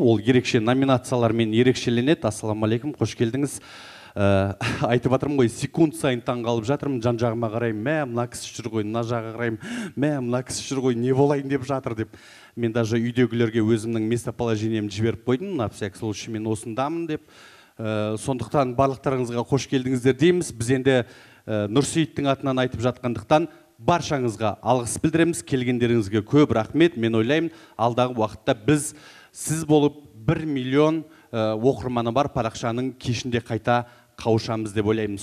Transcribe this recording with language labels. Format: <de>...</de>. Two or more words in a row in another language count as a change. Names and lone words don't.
<kk>Ол ерекше номинациялармен ерекшеленеді. Ассаламалейкум, қош келдіңіз. Айтып жатырмын ғой, секунд сайын таңғалып жатырмын, жан жағыма қараймын, мә, мына кісі жүр ғой, мына жаққа қараймын, мә, мына кісі жүр ғой, не болайын деп жатыр деп. Мен даже үйдегілерге өзімнің местоположениемді жіберіп қойдым,</kk> <ru>на всякий случай</ru> <kk>мен осындамын деп. Сондықтан барлықтарыңызға қош келдіңіздер дейміз. Біз енді Нұрсейіттің атынан айтып жатқандықтан баршаңызға алғыс білдіреміз. Келгендеріңізге көп рахмет. Мен ойлаймын, алдағы уақытта біз сіз болып 1 миллион оқырманы бар парақшаның кешінде қайта қауышамыз деп ойлаймын.</kk>